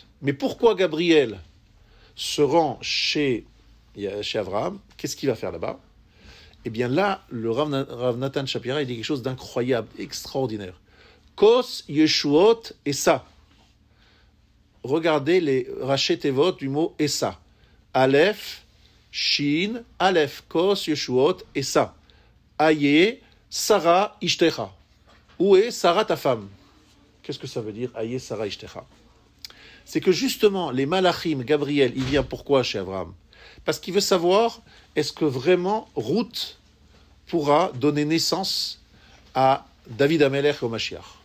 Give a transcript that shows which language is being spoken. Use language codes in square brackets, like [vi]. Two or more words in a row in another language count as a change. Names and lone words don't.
[fr] Mais pourquoi Gabriel se rend chez Abraham ? Qu'est-ce qu'il va faire là-bas ? Eh bien là, le Rav Nathan Shapira, il dit quelque chose d'incroyable, extraordinaire. [he] כוס ישועות אשא. [fr] Regardez les [he] ראשי תיבות [fr] du mot Essa. [he] אלף שין אלף כוס ישועות אשא. איה שרה אשתך. [fr] Où est Sarah ta femme ? Qu'est-ce que ça veut dire, [he] איה שרה אשתך [fr] ? C'est que justement, les Malachim, Gabriel, il vient pourquoi chez Abraham ? Parce qu'il veut savoir, est-ce que vraiment Ruth pourra donner naissance à David Amelech et au Mashiach ?